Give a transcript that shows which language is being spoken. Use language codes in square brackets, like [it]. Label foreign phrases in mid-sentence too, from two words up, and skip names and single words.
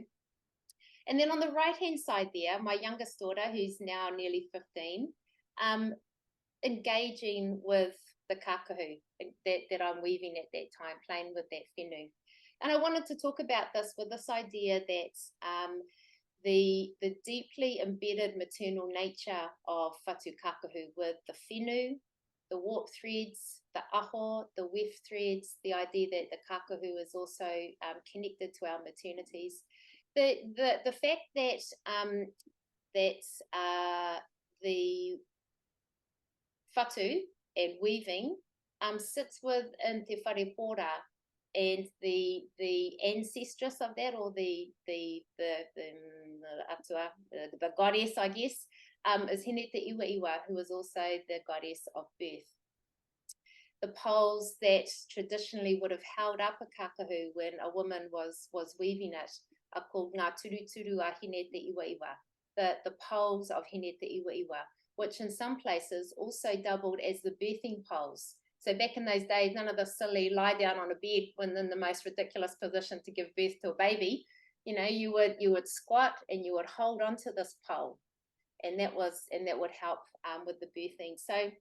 [en] And then on the right-hand side there, my youngest daughter, who's now nearly 15, engaging with the kākahu that I'm weaving at that time, playing with that whenu. And I wanted to talk about this with this idea that the deeply embedded maternal nature of [mi] whatu kākahu [en] with the whenu, the warp threads, the aho, the weft threads, the idea that the kākahu is also connected to our maternities. The fact that the whatu and weaving sits within [mi] te wharepora, [en] and the ancestress of that, or the goddess, I guess, is Hine te Iwa, who is also the goddess of birth. The poles that traditionally would have held up a kākahu when a woman was weaving it are called [mi] ngā turuturu a Hine te Iwa, [en] the poles of Hine te Iwa, which in some places also doubled as the birthing poles. So back in those days, none of the silly lie down on a bed when in the most ridiculous position to give birth to a baby. You know, you would squat and you would hold onto this pole, and that would help with the birthing.